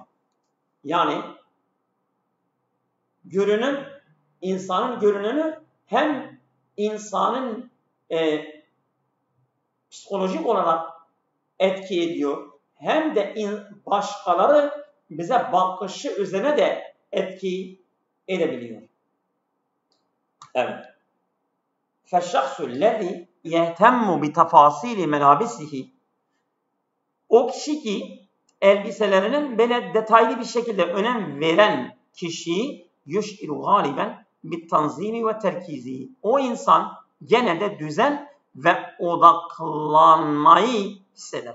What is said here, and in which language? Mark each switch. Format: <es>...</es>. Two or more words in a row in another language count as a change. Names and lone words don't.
<tr>Yani görünüm, insanın görünümü hem insanın psikolojik olarak etki ediyor hem de başkaları bize bakışı üzerine de etki edebiliyor. Evet.</tr> <ar>فَالشَّخْصُ الَّذِي يَهْتَمُّ بِتَفَاصِيلِ مَلَابِسِهِ</ar> <tr>o kişi ki elbiselerinin böyle detaylı bir şekilde önem veren kişiyi</tr> <ar>يشعر غالبا بالتنظيم والتركيز.</ar> <tr>O insan genelde düzen ve odaklanmayı hisseder.</tr>